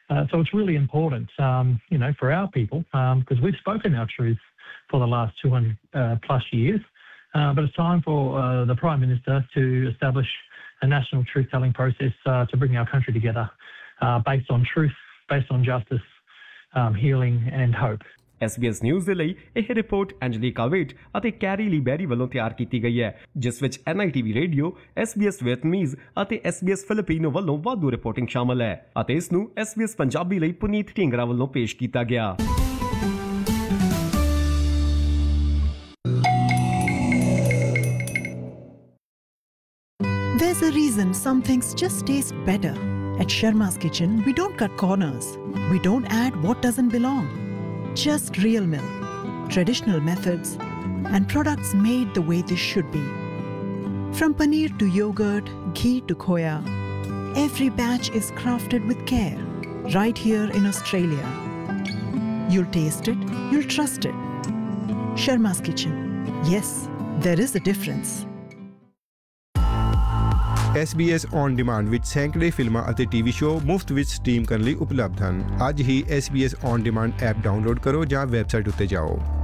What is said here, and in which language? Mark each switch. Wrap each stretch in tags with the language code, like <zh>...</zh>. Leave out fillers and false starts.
<en>So it's really important, you know, for our people, because we've spoken our truth for the last 200 plus years. But it's time for the Prime Minister to establish a national truth-telling process to bring our country together based on truth, based on justice, healing and hope.</en> <pa>SBS News ਦੇ ਲਈ ਇਹ report ਐਂਜਲੀ ਕਾਵੇਟ ਅਤੇ carry ਲੀ ਬੈਰੀ ਵੱਲੋਂ ਤਿਆਰ ਕੀਤੀ ਗਈ ਹੈ ਜਿਸ ਵਿੱਚ NITV ਰੇਡੀਓ, SBS ਵਿਅਤਨੀਜ਼ ਅਤੇ SBS ਫਿਲੀਪੀਨੋ ਵੱਲੋਂ ਵਾਧੂ ਰਿਪੋਰਟਿੰਗ ਸ਼ਾਮਲ ਹੈ ਅਤੇ ਇਸ ਨੂੰ SBS ਪੰਜਾਬੀ ਲਈ ਪੁਨੀਤ ਢੀਂਗਰਾ ਵੱਲੋਂ ਪੇਸ਼ ਕੀਤਾ ਗਿਆ.</pa> <en>There's a reason some things just taste better. At Sharma's Kitchen, we don't cut corners. We don't add what doesn't belong. Just real milk, traditional methods, and products made the way they should be. From paneer to yogurt, ghee to khoya, every batch is crafted with care, right here in Australia. You'll taste it, you'll trust it. Sharma's Kitchen. Yes, there is a difference.</en> <pa>SBS On Demand ਵਿੱਚ ਸੈਂਕੜੇ ਫਿਲਮਾਂ ਅਤੇ TV show ਮੁਫਤ ਵਿੱਚ stream ਕਰਨ ਲਈ ਉਪਲਬਧ ਹਨ. ਅੱਜ ਹੀ SBS On Demand app download ਕਰੋ ਜਾਂ ਵੈਬਸਾਈਟ ਉੱਤੇ ਜਾਓ.</pa>